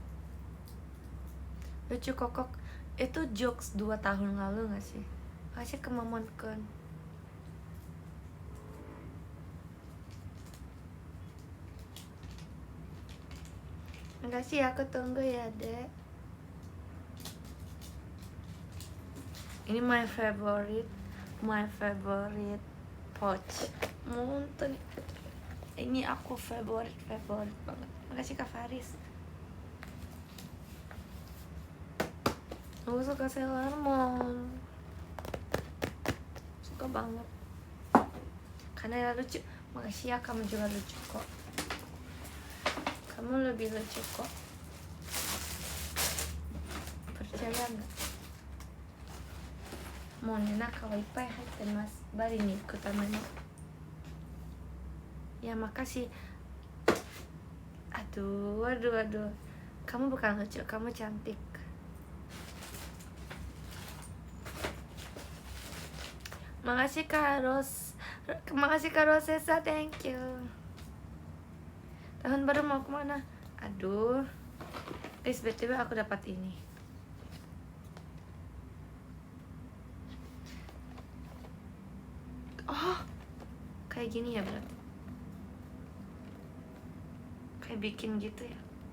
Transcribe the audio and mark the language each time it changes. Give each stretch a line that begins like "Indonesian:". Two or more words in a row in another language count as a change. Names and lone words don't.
Indonesian: Lucu kokok itu jokes 2 tahun lalu gak sih? Kasih ke Momon Kun. Makasih, aku tunggu ya dek. Ini
English: my favorite pouch. Muntun.
Indonesian: Ini aku favorite banget. Makasih Kak Faris. Aku suka Sailor Moon, suka banget karena lucu. Makasih ya, kamu juga lucu kok. Kamu lebih lucu kok. Percaya nggak?
Japanese: もうね、中はいっぱい入ってます。バリに行くための。いや、makasih.
Indonesian: Aduh. Kamu bukan lucu, kamu cantik. Makasih Kak Rosesa,
English: thank you.
Indonesian: Tahun baru mau kemana? Aduh, guys, btw aku dapat ini. Oh, kayak gini ya berarti. Kayak bikin gitu ya.